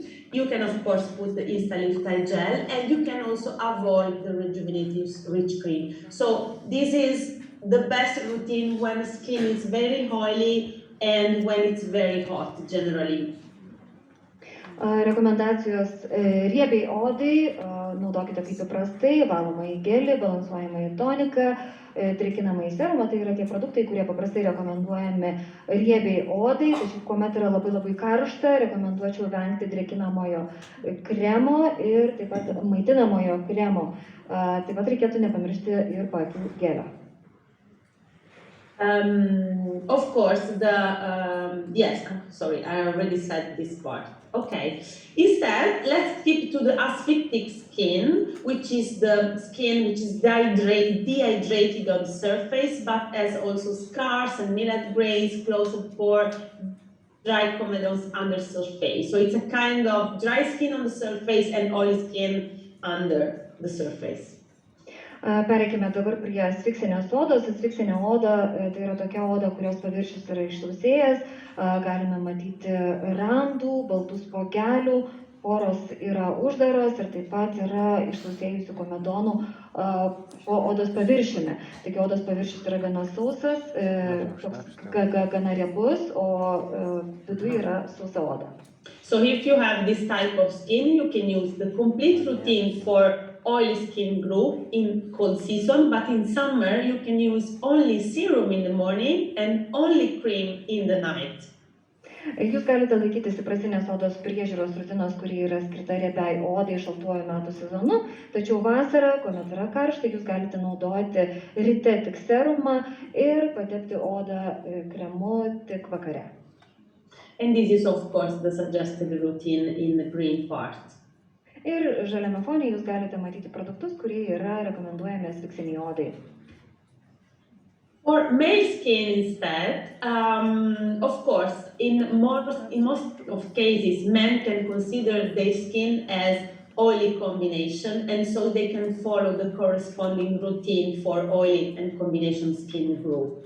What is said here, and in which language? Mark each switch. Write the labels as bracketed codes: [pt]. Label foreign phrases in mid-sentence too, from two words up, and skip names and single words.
[en] You can, of course, put the Neolife gel, and you can also avoid the rejuvenative rich cream. So this is the best routine when the skin is very oily and when it's very hot, generally. [lt] Rekomendacijos riebiai odai, naudokite kaip įprastai, valomąjį gelį, balansuojamąjį toniką, drėkinamąjį serumą, tai yra tie produktai, kurie paprastai rekomenduojami riebiai odai, tačiau kuomet yra labai karšta, rekomenduočiau vengti drėkinamojo kremo ir taip pat maitinamojo kremo. Taip pat reikėtų nepamiršti ir paakių gelio. [en] Of course, yes, sorry, I already said this part. Okay, instead, let's keep to the asphyctic skin, which is the skin which is dehydrated on the surface, but has also scars and millet grays, closed pore, dry comedones under the surface. So it's a kind of dry skin on the surface and oily skin under the surface. [lt] Pereikime dabar prie asfiksinės odos. Asfiksinė oda tai yra tokia oda, kurios paviršius yra išsausėjęs, galime matyti randų, baltų spogelių, poros yra uždaros ir taip pat yra išsausėjusių komedonų po odos paviršiumi. Taigi odos paviršius yra gana sausas, gana riebus, o viduje yra sausa oda. [en] So if you have this type of skin, you can use the complete routine for oily skin group in cold season, but in summer you can use only serum in the morning and only cream in the night. [lt] Jūs galite laikytis įprastinės odos priežiūros rutinos, kuri yra skirta riebiai odai šaltuoju metų sezonu, tačiau vasarą, kuomet yra karšta, jūs galite naudoti ryte tik serumą ir patepti odą kremu tik vakare. [en] And this is of course the suggested routine in the green part. [lt] Ir žaliame fone jūs galite matyti produktus, kurie yra rekomenduojami asfiksiniai odai. [en] For male skin instead, of course, in most of cases, men can consider their skin as oily combination, and so they can follow the corresponding routine for oily and combination skin group.